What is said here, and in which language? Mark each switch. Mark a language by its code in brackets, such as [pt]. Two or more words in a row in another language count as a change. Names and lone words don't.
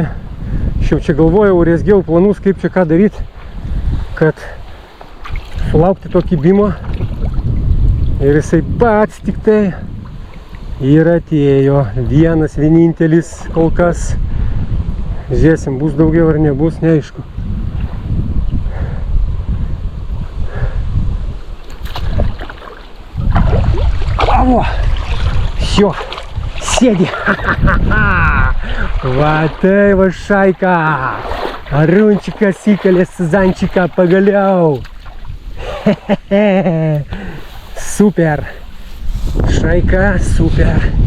[lt] Aš jau čia galvojau, rezgiau planus, kaip čia ką daryti, kad sulaukti to kibimo. Ir jisai pats tik tai ir atėjo. Vienas, vienintelis kol kas. Žiūrėsim, bus daugiau ar nebus, neaišku. Avo! [ru] Всё, [lt] сėdi. Va tai va šaika. Arunčikas įkalė sezančiką pagaliau. Super. Šaika, super.